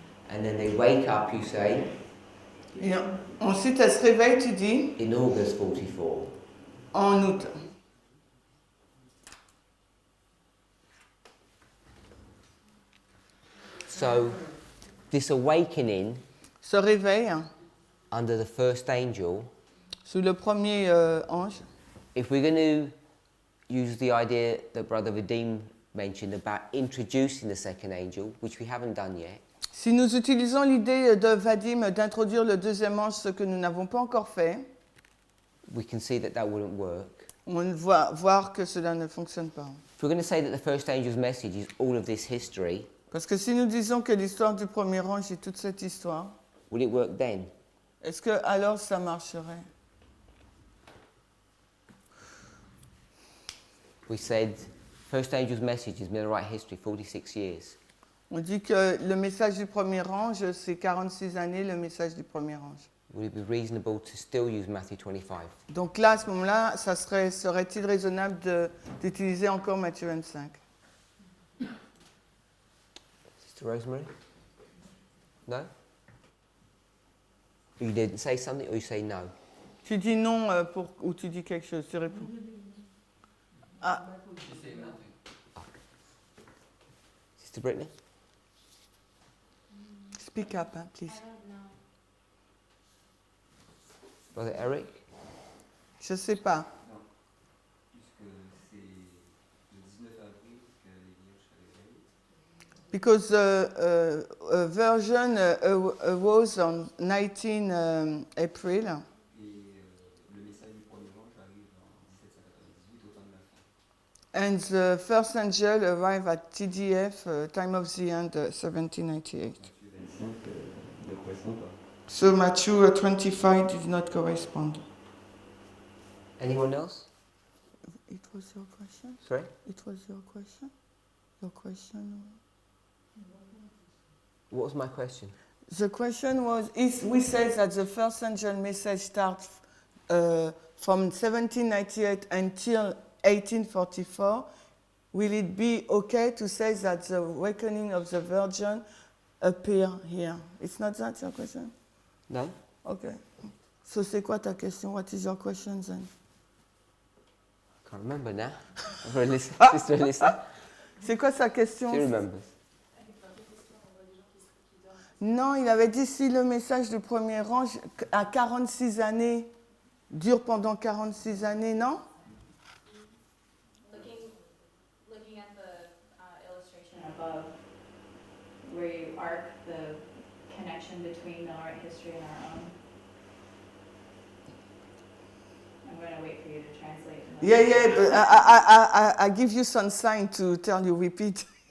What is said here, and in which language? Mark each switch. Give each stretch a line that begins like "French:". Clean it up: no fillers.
English: And then they wake up, you say,
French: Et ensuite, elle se réveille, tu dis,
English: in August 44.
French: en août.
English: So, this awakening
French: Se réveille
English: under the first angel,
French: sous le premier ange.
English: if we're going to use the idea that Brother Vadim mentioned about introducing the second angel, which we haven't done yet,
French: Si nous utilisons l'idée de Vadim d'introduire le deuxième ange, ce que nous n'avons pas encore fait,
English: we can see that that wouldn't work.
French: on va voir que cela ne fonctionne pas.
English: If we're going to say that the first angel's message is all of this history,
French: Parce que si nous disons que l'histoire du premier ange est toute cette histoire,
English: will it work then?
French: est-ce que alors ça marcherait?
English: We said first angel's message is Millerite history, 46 years.
French: On dit que le message du premier ange, c'est 46 années, le message du premier ange.
English: Would it be reasonable to still use Matthew 25?
French: Donc là, à ce moment-là, serait-il raisonnable d'utiliser encore Matthieu 25?
English: Sister Rosemary? No? You didn't say something or you say no?
French: Tu dis non ou tu dis quelque chose, tu réponds. Ah,
English: Sister Brittany? speak up, hein, please. Brother Eric?
French: Je sais pas. Non, puisque c'est le 19 avril que les vierges se réveillent.
English: Because a version was on 19 April.
French: Et le message du premier ange arrive en 1798 au temps de la fin.
English: And the first angel arrived at TDF, time of the end, 1798.
French: Matthieu 25 ne correspond pas.
English: So Matthew 25 did not correspond. Anyone else? It was your question? Sorry? It was your question? Your question? What was my question? The question was, we say that the first angel message starts from 1798 until 1844. Will it be okay to say that the awakening of the Virgin appear here? It's not that your question? No? Okay. So
French: c'est quoi ta question?
English: What is your question then? Can't remember now. Sister Alyssa?
French: C'est quoi sa question?
English: She remembers.
French: Non, il avait dit si le message du premier ange à 46 années dure pendant 46 années, non?
English: Looking at the illustration above, where you arc the connection between Millerite history and our own. I'm going to wait for you to translate. Yeah, but I give you some sign to tell you repeat.